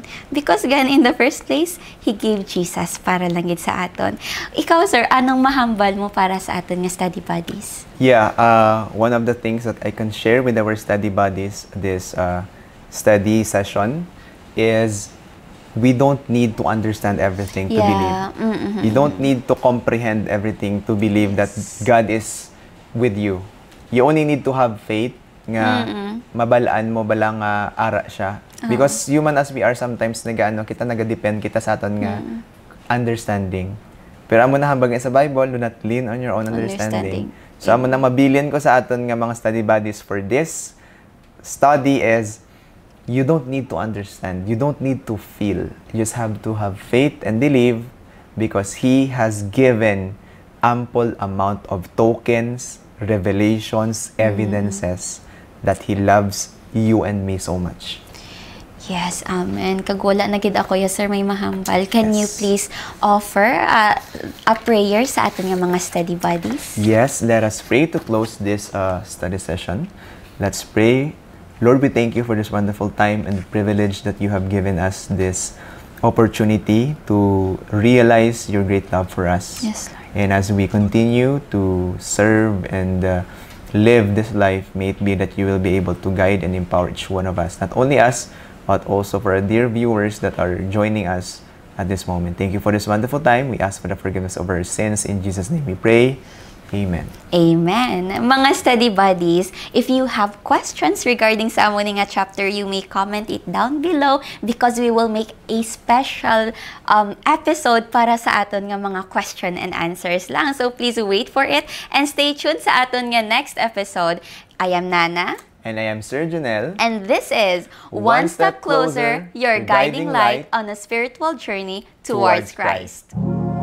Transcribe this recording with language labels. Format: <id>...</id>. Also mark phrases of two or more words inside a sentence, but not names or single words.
<en>Because gan in the first place, He gave Jesus</en> <hil>para lang gid sa aton. Ikaw, sir, anong mahambal mo para sa aton nga</hil> <en>study buddies? Yeah, one of the things that I can share with our study buddies this study session is we don't need to understand everything to believe. You don't need to comprehend everything to believe that God is with you. You only need to have faith</en> <hil>nga mabalaan mo balang ara siya.</hil> <en>Because human as we are, sometimes</en> <hil>kita nagadepend kita sa aton nga understanding. Pero amo na hambag sa Bible,</hil> <en>do not lean on your own understanding. So</en> <hil>amo na mabilin ko sa aton nga mga</hil> <en>study buddies for this study is you don't need to understand. You don't need to feel. You just have to have faith and believe because He has given ample amount of tokens, revelations, evidences that He loves you and me so much. Yes, amen.</en> <hil>Kagwala na gid ako,</hil> <en>yes sir,</en> <hil>may mahambal.</hil> <en>Can you please offer a prayer</en> <hil>sa aton nga mga</hil> <en>study buddies? Yes, let us pray to close this study session. Let's pray. Lord, we thank you for this wonderful time and the privilege that you have given us this opportunity to realize your great love for us. Yes, Lord. And as we continue to serve and live this life, may it be that you will be able to guide and empower each one of us. Not only us, but also for our dear viewers that are joining us at this moment. Thank you for this wonderful time. We ask for the forgiveness of our sins. In Jesus' name we pray. Amen. Amen. Mga study buddies, if you have questions regarding</en> <hil>sa amon nga</hil> <en>chapter, you may comment it down below because we will make a special episode</en> <hil>para sa aton nga mga</hil> <en>question and answers lang. So please wait for it and stay tuned</en> <hil>sa aton nga</hil> <en>next episode. I am Nana. And I am Sir Janelle. And this is One Step Closer, your guiding light on a spiritual journey towards Christ.</en>